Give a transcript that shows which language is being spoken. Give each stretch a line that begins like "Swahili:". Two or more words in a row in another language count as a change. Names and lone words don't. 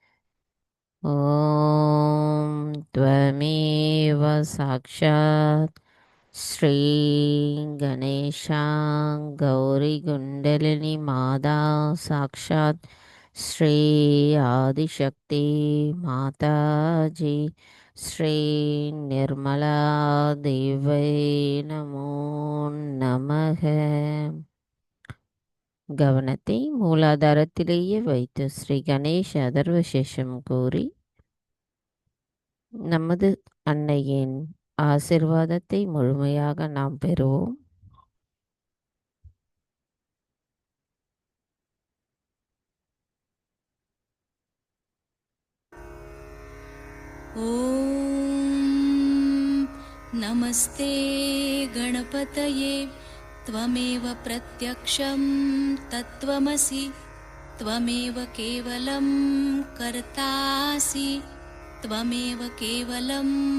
Sanskrit: ॐ त्वमेव साक्षात् श्री गणेश गौरी कुण्डलिनी माता साक्षात् श्री आदिशक्ति माताजी श्री निर्मला देव्यै नमो नमः.
Tamil: கவனத்தை மூலாதாரத்திலேயே வைத்து ஸ்ரீ கணேஷ அதர்வசேஷம் கூறி நமது அன்னையின் ஆசிர்வாதத்தை முழுமையாக நாம் பெறுவோம்.
Sanskrit: ॐ नमस्ते गणपतये त्वमेव प्रत्यक्षं तत्त्वमसि त्वमेव केवलं कर्तासि त्वमेव केवलं